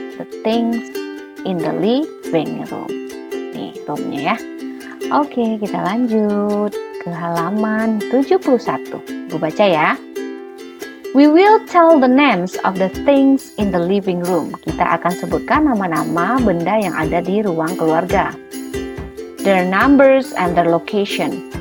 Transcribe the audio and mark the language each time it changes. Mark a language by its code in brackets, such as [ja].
[en] The things in the living room. [id] Nih, roomnya ya. Oke, kita lanjut ke halaman 71. Gue baca ya. [en] We will tell the names of the things in the living room. [id] Kita akan sebutkan nama-nama benda yang ada di ruang keluarga. [en] Their numbers and their location.